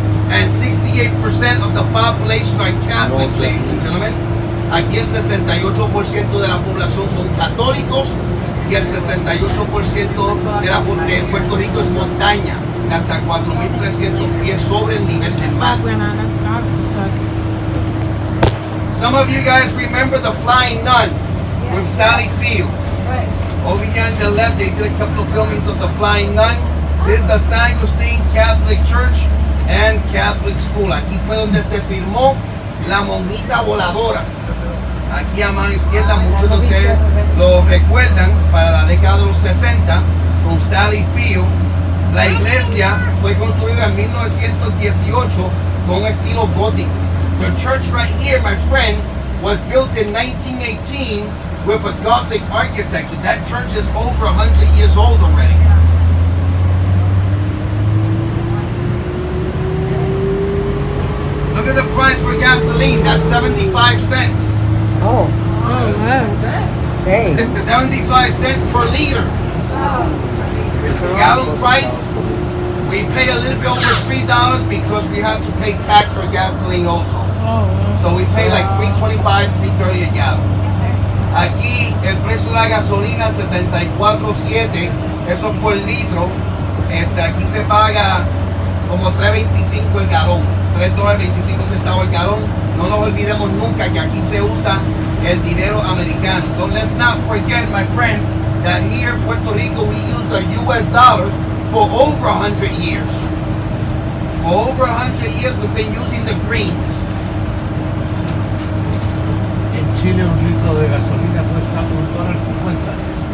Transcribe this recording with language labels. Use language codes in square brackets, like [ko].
[en] And 68% of the population are Catholics, ladies and gentlemen. [es] Aquí el 68% de la población son católicos y el 68% de Puerto Rico es montaña, hasta 4,300 pies sobre el nivel del mar. [en] Some of you guys remember the Flying Nun with Sally Field. Right. Over here on the left, they did a couple of filmings of the Flying Nun. This is the San Agustin Catholic Church and Catholic School. [es] Aquí fue donde se firmó la monjita voladora. Aquí a mano izquierda, muchos de ustedes lo recuerdan para la década de los 60 con Sally Field. La iglesia fue construida en 1918 con un estilo gótico. [en] The church right here, my friend, was built in 1918 with a Gothic architecture. That church is over 100 years old already. Look at the price for gasoline. That's 75 cents. Oh, hey. 75 cents per liter. Gallon price, we pay a little bit over $3 because we have to pay tax for gasoline also. So we pay like $3.25, $3.30 a gallon. [es] Aquí el precio de la gasolina 74.7, eso por litro. Aquí se paga como $3.25 el galón, $3.25 el galón. No nos olvidemos nunca que aquí se usa el dinero americano. [en] So let's not forget, my friend, that here in Puerto Rico we use the US dollars for over 100 years. For over 100 years we've been using the greens. [es] En Chile un litro de gasolina cuesta $1.50.